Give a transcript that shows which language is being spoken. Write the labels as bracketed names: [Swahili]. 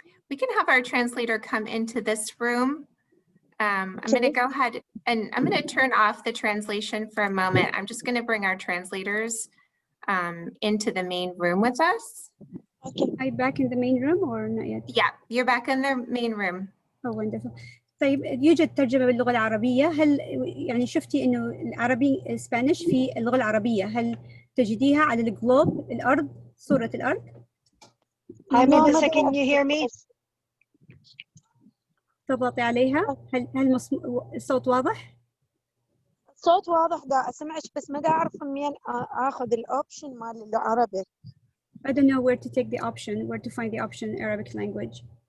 [English] We can have our translator come into this room. I'm going to go ahead and I'm going to turn off the translation for a moment. I'm just going to bring our translators into the main room with us. Okay. Are you back in the main room or not yet? Yeah, you're back in the main room. Oh, wonderful. [Arabic] طيب يوجد ترجمة باللغة العربية. هل يعني شفتي إنه العربي إسبانيش في اللغة العربية؟ هل تجديها على الجلوب الأرض صورة الأرض؟ [English] Hi, Melissa, can you hear me? [Arabic] تضغطي عليها. هل الصوت واضح؟ الصوت واضح دا أسمعش بس ما دا أعرف منين آخذ الأوبشن مال العربي. [English] I don't know where to take the option, where to find the option Arabic language.